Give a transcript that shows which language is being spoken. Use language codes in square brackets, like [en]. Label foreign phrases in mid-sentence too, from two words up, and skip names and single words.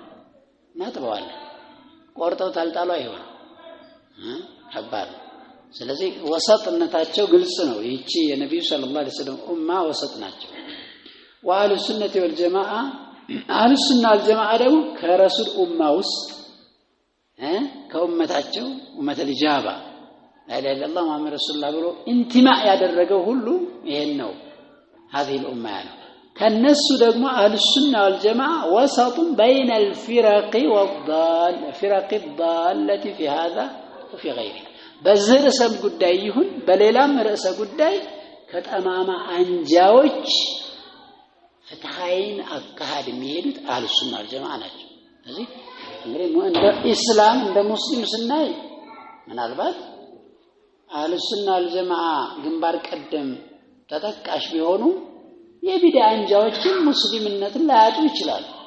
[am] እናጥበዋለን። ቆርጠው ታልጣሉ አይሆን ከባድ። ስለዚህ ወሰጥነታቸው ግልጽ ነው። ይቺ የነብዩ [ar] صلى الله عليه وسلم أمة وسط [am] ናቸው። [ar] وأهل السنة والجماعة أهل السنة والجماعة [am] ደግሞ ከረሱል ኡማ ውስጥ ከኡመታቸው [ar] أمة الإجابة لا اله الا الله محمد رسول الله [am] ብሎ ኢንቲማእ ያደረገው ሁሉ ይሄን ነው። [ar] هذه الامه [am] ነው። ከነሱ ደግሞ [ar] أهل السنة والجماعة [am] ወሰጡ [ar] بين الفرق الفرق الضاله في هذا وفي غيره [am] በዚህ ርዕሰ ጉዳይ ይሁን በሌላም ርዕሰ ጉዳይ ከጠማማ አንጃዎች ፍትሃይን አካሄድ የሚሄዱት [ar] أهل السنة والجماعة [am] ናቸው። ስለዚህ እንግዲህ እንደ እስላም እንደ ሙስሊም ስናይ ምናልባት [ar] أهل السنة والجماعة [am] ግንባር ቀደም ተጠቃሽ ቢሆኑ የቢድዓ አንጃዎችን ሙስሊምነትን ላያጡ ይችላሉ።